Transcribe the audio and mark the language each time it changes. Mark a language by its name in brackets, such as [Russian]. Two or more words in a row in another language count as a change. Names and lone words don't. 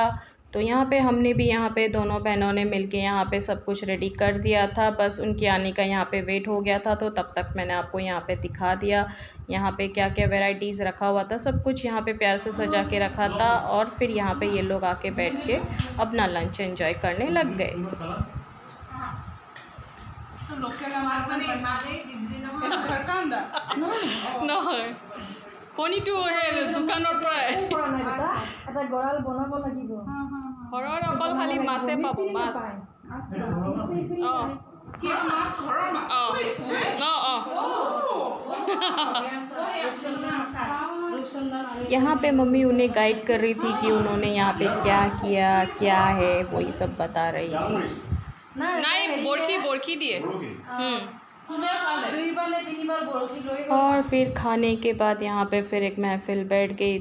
[Hindi] तो यहाँ पे हमने भी यहाँ पे दोनों बहनों ने मिलके यहाँ पे सब कुछ रेडी कर दिया था। बस उनके आने का यहाँ पे वेट हो गया था, तो तब तक मैंने आपको यहाँ पे दिखा दिया यहाँ पे क्या क्या वेराइटीज़ रखा हुआ था। सब कुछ यहाँ पे प्यार से सजा के रखा था और फिर यहाँ पे ये लोग आके बैठ के अपना [English] lunch enjoy [Hindi] करने लग गए। [Assamese] কণীটো সেই দোকানৰ পৰাই এটা গড়াল বনাব লাগিব। ঘৰৰ অকল খালি মাছে পাব, মাছ। কি মাছ ঘৰৰ মাছ? [Hindi] यहाँ पे मम्मी उन्हें गाइड कर रही थी कि उन्होंने यहाँ पे क्या किया, क्या है, वही सब बता रही थी। नहीं बोरखी दिए। और फिर खाने के बाद यहाँ पे फिर एक महफिल बैठ गई।